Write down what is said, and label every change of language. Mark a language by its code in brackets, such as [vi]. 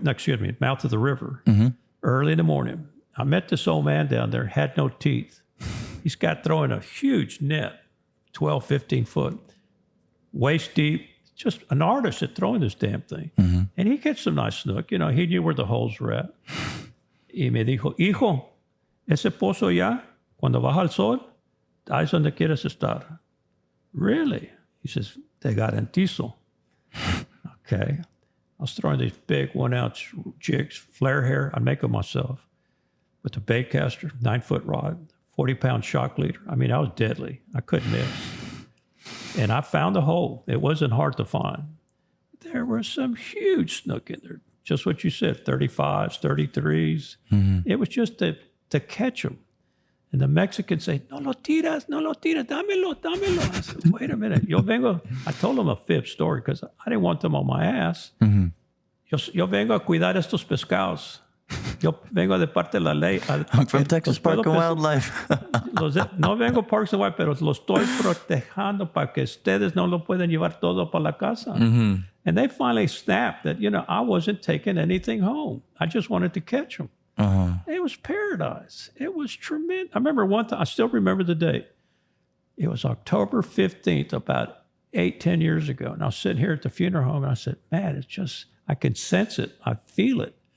[en] No, excuse me, mouth of the river. Early in the morning. I met this old man down there, had no teeth. He's got throwing a huge net, 12, 15 foot, waist deep, just an artist at throwing this damn thing. And he gets some nice snook. You know, he knew where the holes were at. [es] Y me dijo, hijo, ese pozo ya, cuando baja el sol, ahí es donde quieres estar. [en] Really? He says, [es] te garantizo. [en] Okay. I was throwing these big 1 ounce jigs, flare hair. I'd make them myself with the bait caster, 9-foot rod, 40-pound shock leader. I mean, I was deadly. I couldn't miss. And I found a hole. It wasn't hard to find. There was some huge snook in there. Just what you said, 35s, 33s. It was just to catch them. And the Mexicans say, [es] no lo tiras, dámelo, dámelo. [en] I said, wait a minute. I told them a fib story because I didn't want them on my ass. [es] Yo vengo a cuidar estos pescados. Yo vengo de parte de la ley. [en] I'm from Texas Park and Wildlife. [es] No vengo Parks and Wildlife, pero los estoy protejando para que ustedes no lo puedan llevar todo para la casa. [en] And they finally snapped that, I wasn't taking anything home. I just wanted to catch them. It was paradise. It was tremendous. I remember one time, I still remember the date. It was October 15th, about 10 years ago. And I was sitting here at the funeral home and I said, man, it's just, I can sense it. I feel it.